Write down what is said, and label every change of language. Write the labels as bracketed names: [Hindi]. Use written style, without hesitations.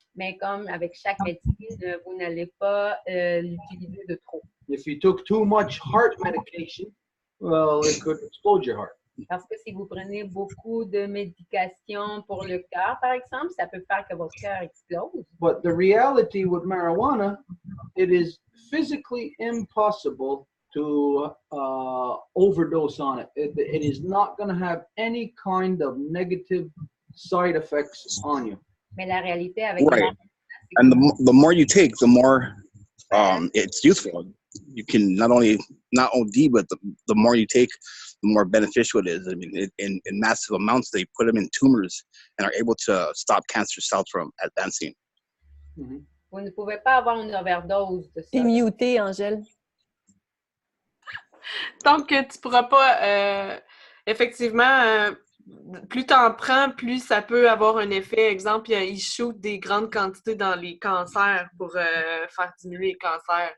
[French] Mais comme avec chaque médecine, vous n'allez pas l'utiliser de trop. [English] If you took too much heart medication, well, it could explode your heart. [French] Parce que si vous prenez beaucoup de médication pour le cœur, par exemple, ça peut faire que votre cœur explose. [English] But the reality with marijuana, it is physically impossible to overdose on it. It is not going to have any kind of negative side effects on you. [French] Mais la réalité avec [English] Right. And the more you take, the more it's useful. You can not OD, but the more you take, the more beneficial it is. I mean, in massive amounts, they put them in tumors and are able to stop cancer cells from advancing. Mm-hmm. [French] Vous ne pouvez pas avoir une overdose de ça. T'es mutée, Angèle. Donc, tu ne pourras pas, effectivement, plus tu en prends, plus ça peut avoir un effet. Exemple, ils shootent des grandes quantités dans les cancers pour faire diminuer les cancers.